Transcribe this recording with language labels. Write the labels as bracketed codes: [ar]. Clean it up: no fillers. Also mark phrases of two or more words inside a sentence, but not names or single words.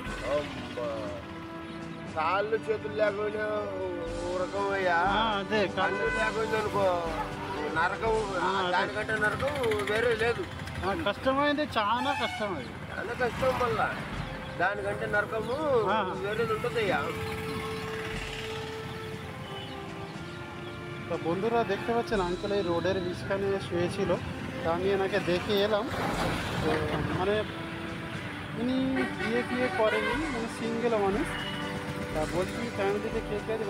[te] కాళ్ళు చేతులు లేకుండా రకం అయ్యా. అదే కళ్ళు లేకుండా అనుకో నరకం, దానికంటే నరకం వేరే లేదు. కష్టమైంది, చాలా కష్టం అది, చాలా కష్టం. మళ్ళా దానికంటే నరకము వేరేది ఉంటుంది అయ్యా. [bn] তো বন্ধুরা দেখতে পাচ্ছেন আঙ্কেল এই রোডের মাঝখানে শুয়েছিল। তা আমি এনাকে দেখে এলাম। তো মানে ইনি বিয়ে করেনি, মানে সিঙ্গেল মানুষ। তা বলছি ফ্যামিলিতে কে কে আছে?